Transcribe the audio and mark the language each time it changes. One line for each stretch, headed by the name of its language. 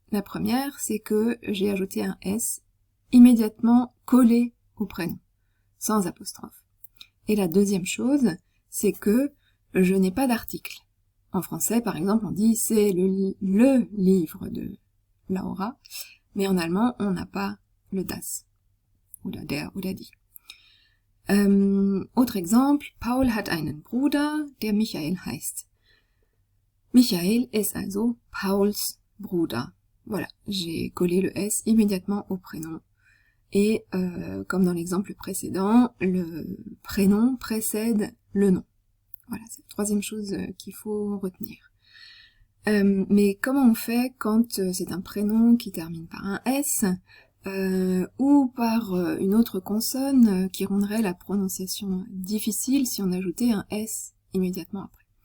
French: La première, c'est que j'ai ajouté un S immédiatement collé au prénom, sans apostrophe. Et la deuxième chose, c'est que je n'ai pas d'article. En français, par exemple, on dit c'est le livre de Laura, mais en allemand, on n'a pas le das, ou la der, ou la die.
German: Autre exemple, Paul hat einen Bruder, der Michael heißt. Michael ist also Pauls Bruder.
French: Voilà, j'ai collé le S immédiatement au prénom. Et comme dans l'exemple précédent, le prénom précède le nom. Voilà, c'est la troisième chose qu'il faut retenir. Mais comment on fait quand c'est un prénom qui termine par un S ou par une autre consonne qui rendrait la prononciation difficile si on ajoutait un S immédiatement après?